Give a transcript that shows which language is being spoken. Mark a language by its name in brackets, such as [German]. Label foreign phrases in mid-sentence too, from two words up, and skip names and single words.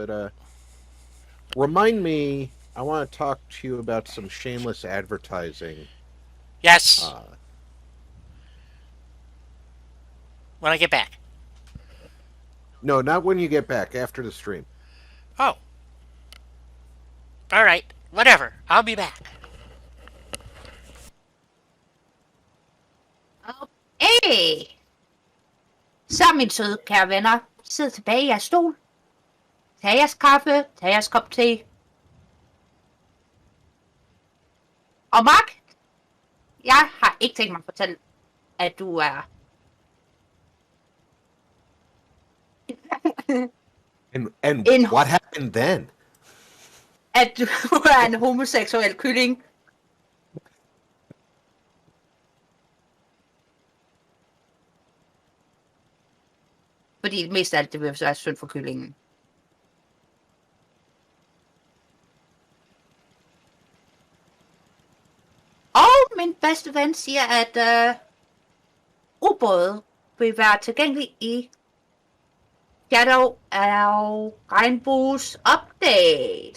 [English] But remind me, I want to talk to you about some shameless advertising. Yes. When I get back. No, not when you get back, after the stream. Oh. All right, whatever. I'll be back. Okay. [Danish] Så, mine søde kære venner, sid tilbage i jeres stol. Tag jeres kaffe, tag jeres kop te. Og Mark, jeg har ikke tænkt mig at fortælle, at du er... [English] And what happened then? [Danish] At du er en homoseksuel kylling. Fordi mest af alt, det vil være synd for kyllingen. Og min bedste ven siger, at ubåde vil være tilgængelig i Shadow og Regnbues Update.